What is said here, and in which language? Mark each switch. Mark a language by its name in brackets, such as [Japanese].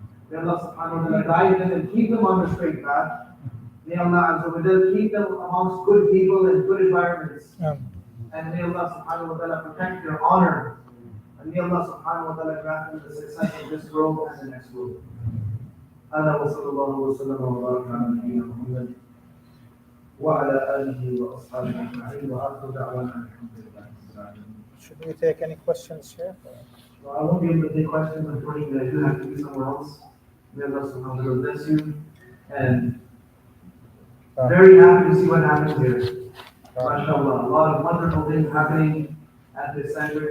[English] May Allah subhanahu wa ta'ala guide them and keep them on the straight path. May Allah Azza wa Jal keep them amongst good people and good environments. And may Allah subhanahu wa ta'ala protect their honor. And may Allah subhanahu wa ta'ala grant them the success of this world and the next world. [Arabic] هذا وصلى الله وسلم وبارك على نبينا محمد وعلى آله وأصحابه أجمعين وآخر دعوانا الحمد لله رب العالمين. [English] Should we take any questions here? Well, I won't be able to take questions unfortunately. I do have to be somewhere else. May Allah subhanahu wa ta'ala bless you. And very happy to see what happens here. MashaAllah, a lot of wonderful things happening at this center.